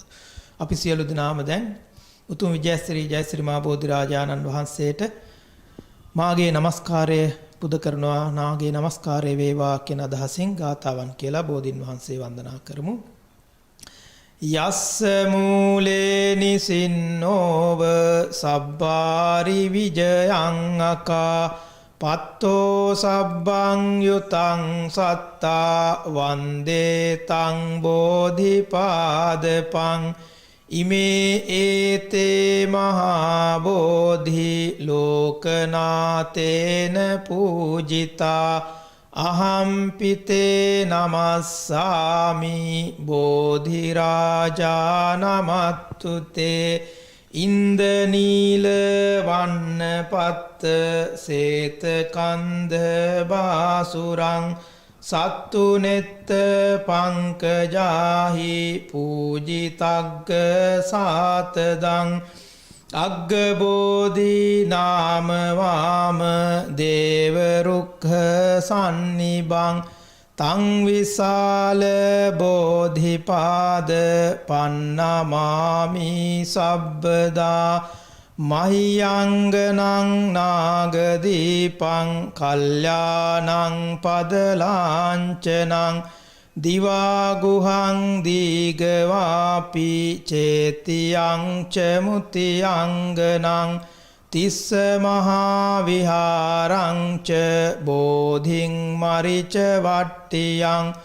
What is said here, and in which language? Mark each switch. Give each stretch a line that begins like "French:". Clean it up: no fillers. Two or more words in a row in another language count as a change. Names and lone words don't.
Sinhala: අපි සියලු දෙනාම දැන් උතුම් විජයශ්‍රී ජයශ්‍රී මහා බෝධිරාජානන් වහන්සේට මාගේ නමස්කාරය පුද කරනවා නාගේ නමස්කාරය වේවා කියන අදහසින් ගාථාවන් කියලා බෝධින් වහන්සේ වන්දනා කරමු.
Pali: යස්ස මූලේ නිසින්නෝව සබ්බාරි විජයං අකා පත්තෝ සබ්බං යුතං සත්තා වන්දේ තං බෝධිපාදපං ඉමේ ඒතේ මහා බෝධි ලෝකනාතේන පූජිතා අහම්පිතේ නමස්සාමි බෝධිරාජා නමත්තුතේ ඉන්දනීල වන්න පත්ත සේත කන්ද බාසුරං සත්තු නෙත්ත පංකජාහි පූජිතග්ග සාතදං අග්ග බෝධි නාම වාම දේව රුක්ඛ සන්නිබං තං විසාල බෝධිපාද පන්නමාමි සබ්බදා මහියංගනං නාගදීපං කල්යාණං පදලාංචනං දිවාගුහං දීගවාපි චේතියං චමුතියංගනං තිස්ස මහා විහාරං ච බෝධින් මරිච වට්ටියං